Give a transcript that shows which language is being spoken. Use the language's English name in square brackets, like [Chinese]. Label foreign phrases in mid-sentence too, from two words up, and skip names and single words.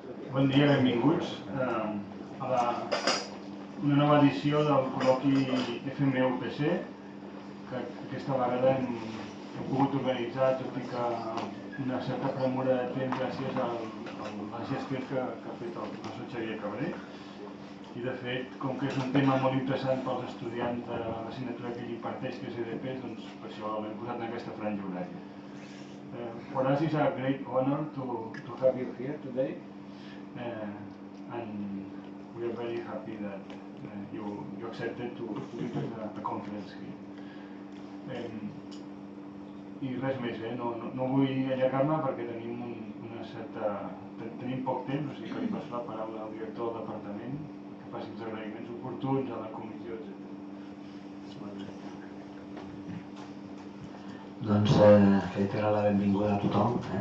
[Catalan] Bon dia, benvinguts a una nova edició del col·loqui FMUPC, que aquesta vegada hem pogut organitzar, tot i que una certa premura de temps gràcies a les gestions que ha fet el professor Xavier Cabré. I de fet, com que és un tema molt interessant pels estudiants de l'assignatura que ell imparteix, que és EDP, doncs per això l'hem posat en aquesta franja horària. [English] For us it's a great honor to have you here today, and we are very happy that you accepted to give the conference here. [Catalan] I res més, no vull allargar-me perquè tenim poc temps, o sigui que li passo la paraula al director del departament que faci els agraïments oportuns a la comissió, etc. Doncs reiterar la benvinguda a tothom.